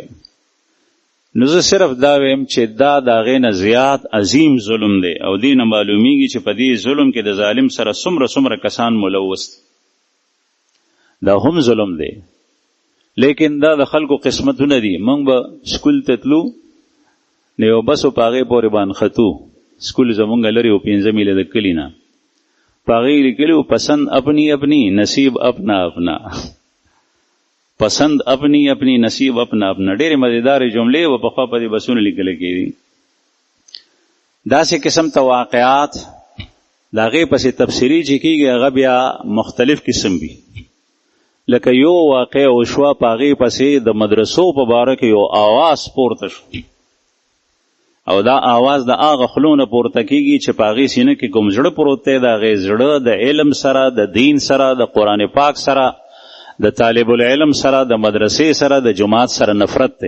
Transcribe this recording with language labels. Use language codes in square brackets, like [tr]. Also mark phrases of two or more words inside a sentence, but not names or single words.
[ps] نو زه صرف دا ویم چې دا د هغې نه زیات عظیم ظلم دی، او دې نه معلومیږي چې په دې ظلم کې د ظالم سره څومره کسان ملوث دي. دا هم ظلم دی، لیکن دا د خلکو قسمتونه دي. موږ به سکول ته تلو، نو یو بسو په هغې پورې باندې ختو، سکول زمونږ لرې و 5 میله د کلي نه، په هغې لیکلي و [ur] پسند اپنی اپنی نصیب اپنا اپنا، پسند اپنی اپنی نصیب اپنا اپنا. [ps] ډېرې مزیدارې جملې و پخوا په دې بسونو لیکل کېدي. داسې قسم ته واقعات د هغې پسې تفسیري چې کېږي هغه بیا مختلف قسم وي. لکه یو واقع وشوه، په هغې پسې د مدرسو په باره کې یو آواز پورته شو، او دا آواز د هغه خولو نه پورته کېږي چې په هغې سینه کې کوم زړه پروت دی، د هغې زړه د علم سره، د دین سره، د قرآن پاک سره، د طالب العلم سره، د مدرسې سره، د جماعت سره نفرت دی.